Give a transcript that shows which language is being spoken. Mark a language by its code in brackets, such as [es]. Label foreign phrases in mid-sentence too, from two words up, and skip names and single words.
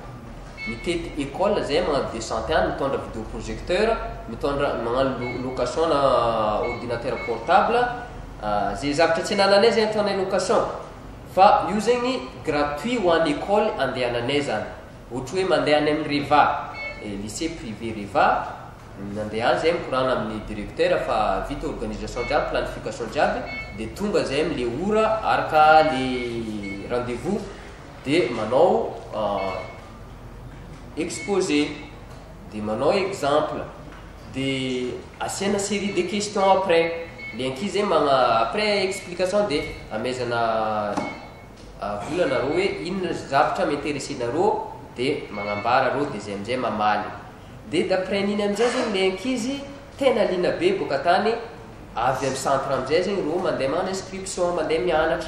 [mg] Mitety école zay magnano descente any, mitondra vidéoprojecteur, mitondra magnano location na [fr] ordinateur portable, [mg] zay zavatra tsy anananay zay ataonay location, fa io zegny gratuit ho an'ny école andehananay zany. Ohatra hoe mandeha any amin'ny Reva, [fr] lycée privé [mg] Reva, nandeha any zay mikorana amin'ny directeur fa vita organisation jiaby, planification jiaby, de tonga zay am'le ora araka le rendez-vous de manao exposé, de manao exemple, de asiana [fr] série de questions [mg] après. Le ankizy [fr] après explication [mg] de amezana volanareo hoe inona zavatra m'intéressenareo de magnambara reo, de zay amizay mamaly. De d'après niny amizay zegny le ankizy tena lina be boka tany avy amin'ny centre amizay zegny reo mandeha magnano inscription, mandeha mianatra.